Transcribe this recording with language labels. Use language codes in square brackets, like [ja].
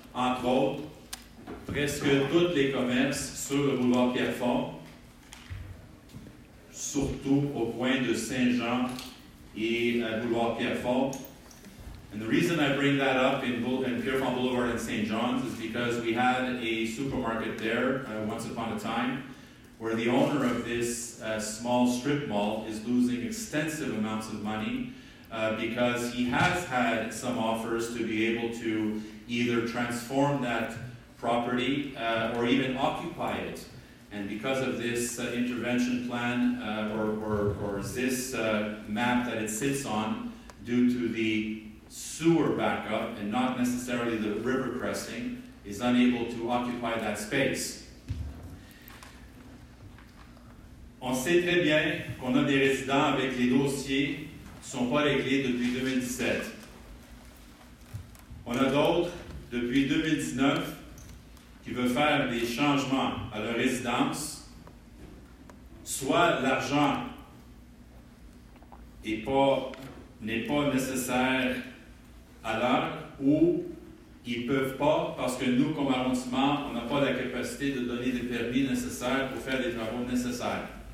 [fr] entre autres, presque tous les commerces sur le boulevard Pierrefonds, surtout au coin de Saint-Jean et boulevard Pierrefonds. [en] And the reason I bring that up in Pierrefonds Boulevard and St. John's is because we had a supermarket there once upon a time where the owner of this small strip mall is losing extensive amounts of money because he has had some offers to be able to either transform that property or even occupy it. And because of this intervention plan or this map that it sits on, due to the sewer backup and not necessarily the river cresting, is unable to occupy that space. [fr] On sait très bien qu'on a des résidents avec les dossiers qui ne sont pas réglés depuis 2017. On a d'autres depuis 2019 qui veulent faire des changements à leur résidence, soit l'argent n'est pas nécessaire à l'heure, ou ils ne peuvent pas parce que nous, comme arrondissement, on n'a pas la capacité de donner des permis nécessaires pour faire les travaux nécessaires.